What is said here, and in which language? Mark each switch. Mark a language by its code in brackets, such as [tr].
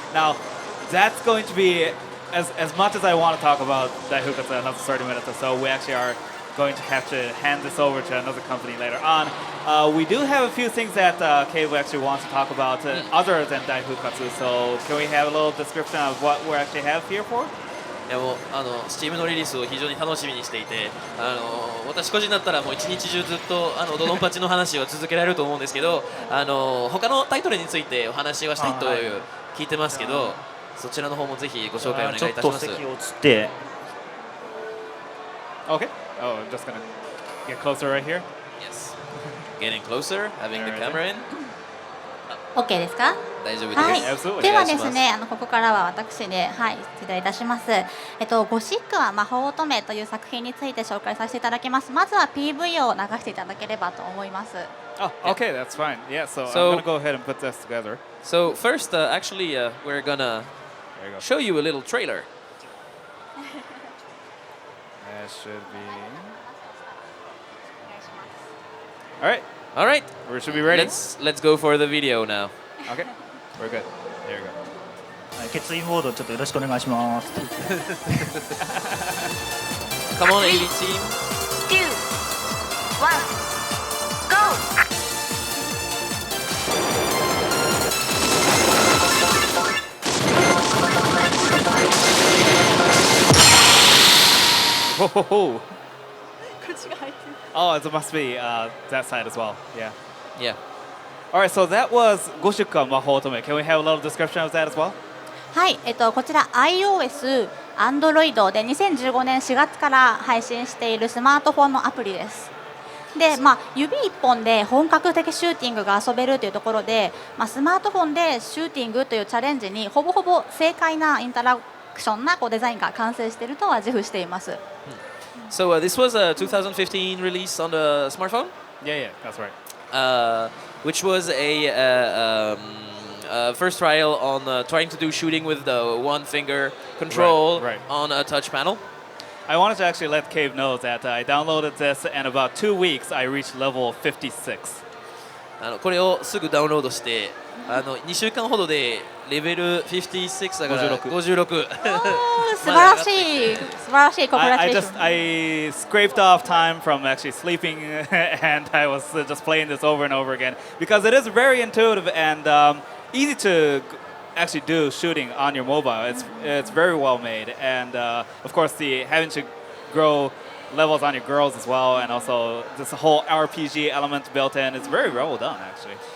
[en] Now, that's going to be, as much as I want to talk about Daifukatsu another 30 minutes or so, we actually are going to have to hand this over to another company later on. We do have a few things that Keivo actually wants to talk about other than Daifukatsu, so can we have a little description of what we actually have here for? [ja] いやもうSteam のリリースを非常に楽しみにしていて、私個人だったらもう一日中ずっとドドンパチの話を続けられると思うんですけど、他のタイトルについてお話はしたいという聞いてますけど、そちらの方もぜひご紹介お願いいたします。ちょっと席を移って。 [en] Okay. Oh, I'm just gonna get closer right here. Yes. Getting closer, having the camera in. OK [ja] ですか？大丈夫です。はい、 [en] Absolutely. [ja] ではですね、ここからは私で、失礼いたします。ゴシックは魔法乙女という作品について紹介させていただきます。まずは PV を流していただければと思います。 [en] Oh, okay, that's fine. Yeah, so I'm gonna go ahead and put this together. So first, actually, we're gonna show you a little trailer. That should be. All right. All right, We should be ready. let's go for the video now. Okay, we're good. There you go. [ja] 決意モードちょっとよろしくお願いします。 [en] Come on, AV team. 2 1 go Ho, ho, ho. Oh, it must be that side as well. Yeah. Yeah. All right, so that was 5週間魔法乙女. Can we have a little description of that as well? [ja] はい、こちら iOS、Android で2015年4月から配信しているスマートフォンのアプリです。で、指1本で本格的シューティングが遊べるというところで、スマートフォンでシューティングというチャレンジにほぼほぼ正解なインタラクションなデザインが完成しているとは自負しています。 [en] So this was a 2015 release on the smartphone, Yeah, that's right. which was a first trial on trying to do shooting with the one finger control Right. on a touch panel. I wanted to actually let Cave know that I downloaded this, and about 2 weeks I reached level 56. [ja] これをすぐダウンロードして2週間ほどでレベル56だから56 素晴らしい素晴らしいコングラチュ [en] I [ja] レーション。 [en] I scraped off time from actually sleeping, and I was just playing this over and over again because it is very intuitive and easy to actually do shooting on your mobile. It's very well made, and of course the having to grow levels on your girls as well, and also this whole RPG element built in is very well done actually.